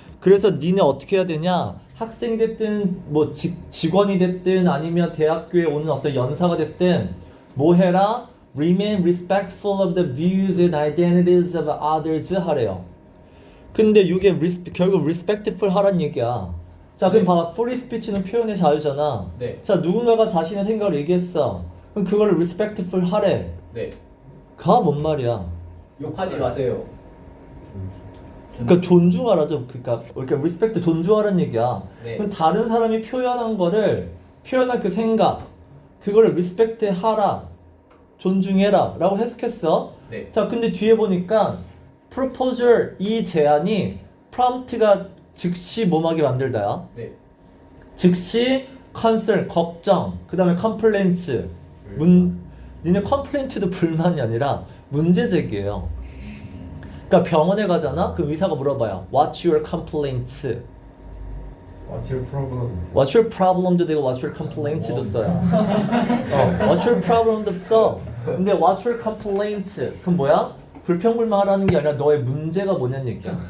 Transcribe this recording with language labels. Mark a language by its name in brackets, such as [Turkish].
[Korean] 그래서 니네 어떻게 해야 되냐? 학생이 됐든 뭐 직원이 됐든 아니면 대학교에 오는 어떤 연사가 됐든 뭐 해라? [English] Remain respectful of the views and identities of others 하래요. [Korean] 근데 이게 결국 respectful 하란 얘기야. 자, 그럼 봐봐. free speech는 표현의 자유잖아. 네. 자, 누군가가 자신의 생각을 얘기했어. 그럼 그걸 respectful 하래. 네. 가 뭔 말이야? 욕하지 마세요. 그러니까 존중하라죠. 그러니까 respect 존중하라는 얘기야. 네. 그럼 다른 사람이 표현한 그 생각, 그거를 respect 하라, 존중해라 라고 해석했어. 네. 자, 근데 뒤에 보니까 proposal 이 제안이 prompt가 즉시 뭐하게 만들다야. 네. 즉시 concern 걱정, 그 다음에 complaints 니네 complaint도 불만이 아니라 문제 제기예요. 그러니까 병원에 가잖아. 그 의사가 물어봐요. [English] What's your complaint? What's your problem? What's your problem도 되고 What's your complaint도 써요. What's your problem도 써. 근데 What's your complaint? [Korean] 그럼 뭐야? 불평불만하라는 게 아니라 너의 문제가 뭐냐는 얘기야.